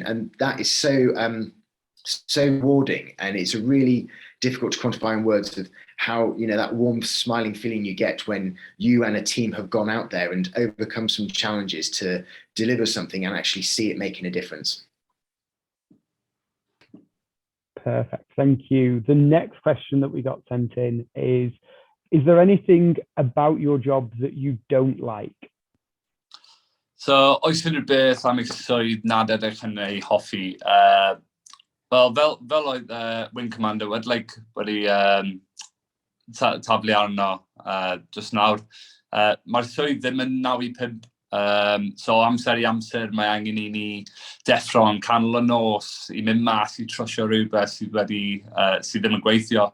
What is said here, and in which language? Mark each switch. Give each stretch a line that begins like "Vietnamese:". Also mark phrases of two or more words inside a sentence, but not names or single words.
English: And that is so rewarding, and it's really difficult to quantify in words of how, you know, that warm smiling feeling you get when you and a team have gone out there and overcome some challenges to deliver something and actually see it making a difference. Perfect, thank you. The next question that we got sent in is there anything about your job that you don't like? So,
Welsh: oes unrhyw beth am eich swydd nad ydych yn ei hoffi? Wel, fel oedd Wing Commander Wedlake wedi taflu arno just nawr, mae'r swydd ddim yn 9 i 5. So amser I amser mae angen I ni deffro yn canol y nos I mynd mas I trwsio rhywbeth sydd ddim yn gweithio.